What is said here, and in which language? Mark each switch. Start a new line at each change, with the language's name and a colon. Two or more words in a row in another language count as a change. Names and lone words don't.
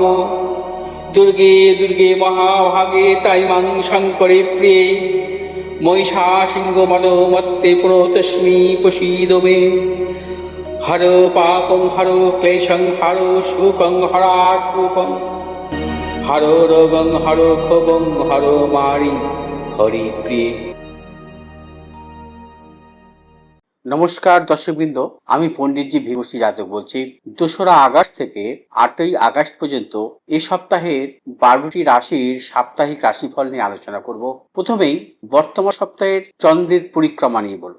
Sanskrit: दुर्गे दुर्गे महाभागे ताइमां शङ्करे प्रिये महिषासिंहमदोमत्ते प्रणतोऽस्मि प्रसीद मे। हरो पापं हरो क्लेशं हरो शोकं हरात्मकं हरो रोगं हरो क्षोभं हरो मारि हरिप्रिये।
Bangla: নমস্কার দর্শকবৃন্দ, আমি পণ্ডিতজি ভীমশ্রী যাদব বলছি। 2রা আগস্ট থেকে 8ই আগস্ট পর্যন্ত এই সপ্তাহের 12টি রাশির সাপ্তাহিক রাশিফল নিয়ে আলোচনা করব। প্রথমেই বর্তমান সপ্তাহের চন্দ্রের পরিক্রমা নিয়ে বলব।